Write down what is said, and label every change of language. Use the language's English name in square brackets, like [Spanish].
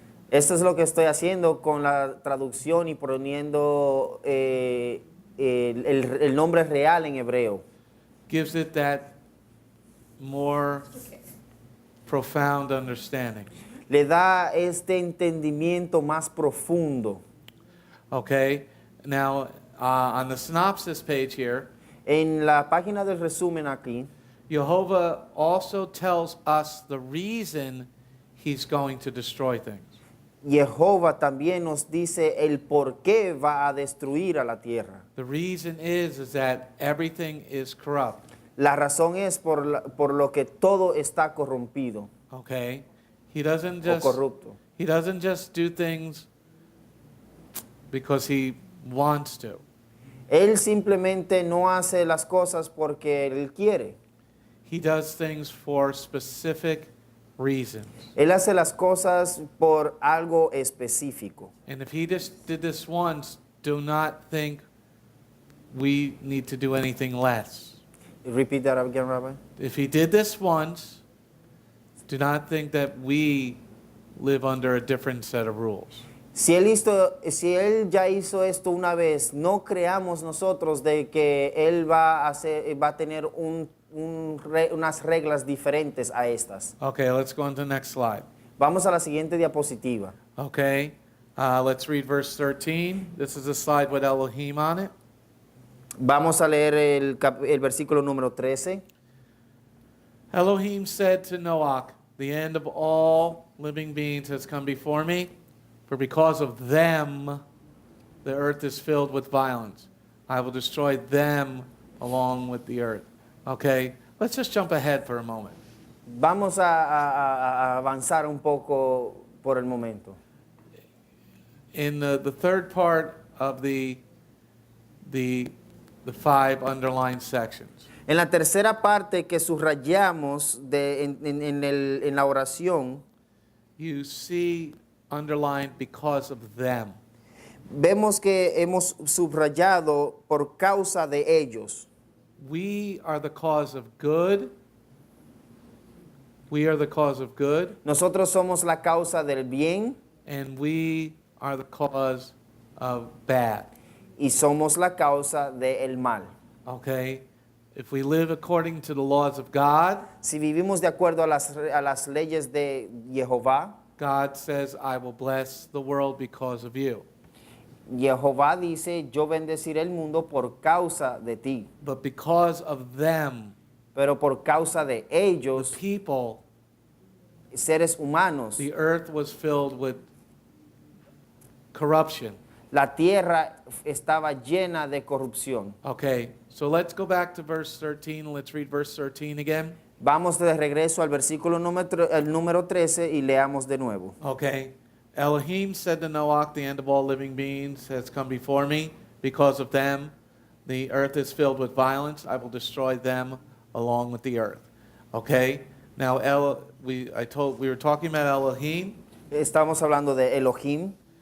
[Spanish] Esto es lo que estoy haciendo con la traducción y poniendo el nombre real en hebreo. [English] Gives it that more profound understanding. [Spanish] Le da este entendimiento más profundo. [English] Okay, now on the synopsis page here, [Spanish] En la página del resumen aquí, [English] Jehovah also tells us the reason he's going to destroy things. [Spanish] Jehová también nos dice el por qué va a destruir a la tierra. [English] The reason is that everything is corrupt. [Spanish] La razón es por lo que todo está corrompido [English] Okay, he doesn't [Spanish] o [English] just [Spanish] corrupto. [English] he doesn't just do things because he wants to. [Spanish] Él simplemente no hace las cosas porque él quiere. [English] He does things for specific reasons. [Spanish] Él hace las cosas por algo específico. [English] And if he just did this once, do not think we need to do anything less. Repeat that again, Rabbi. If he did this once, do not think that we live under a different set of rules. [Spanish] Si él ya hizo esto una vez, no creamos nosotros de que él va a tener unas reglas diferentes a estas. [English] Okay, let's go on to the next slide. [Spanish] Vamos a la siguiente diapositiva. [English] Okay, let's read verse 13. This is a slide with Elohim on it. [Spanish] Vamos a leer el versículo número 13. [English] Elohim said to Noach, the end of all living beings has come before me, for because of them the earth is filled with violence. I will destroy them along with the earth. Okay, let's just jump ahead for a moment. [Spanish] Vamos a avanzar un poco por el momento. [English] In the third part of the 5 underlined sections, [Spanish] En la tercera parte que subrayamos en la oración, [English] you see underlined because of them. [Spanish] vemos que hemos subrayado por causa de ellos. [English] We are the cause of good. We are the cause of good, [Spanish] Nosotros somos la causa del bien [English] and we are the cause of bad. [Spanish] y somos la causa del mal. [English] Okay? If we live according to the laws of God, [Spanish] Si vivimos de acuerdo a las leyes de Jehová, [English] God says, I will bless the world because of you. [Spanish] Jehová dice, yo bendeciré el mundo por causa de ti. [English] But because of them, [Spanish] Pero por causa de [English] the [Spanish] ellos, [English] people, [Spanish] seres humanos, [English] the earth was filled with corruption. [Spanish] la tierra estaba llena de corrupción. [English] Okay, so let's go back to verse 13. Let's read verse 13 again. [Spanish] Vamos de regreso al versículo número 13 y leamos de nuevo. [English] Okay. Elohim said to Noach, the end of all living beings has come before me. Because of them, the earth is filled with violence. I will destroy them along with the earth. Okay? Now, we were talking about Elohim. [Spanish] Estamos hablando de Elohim.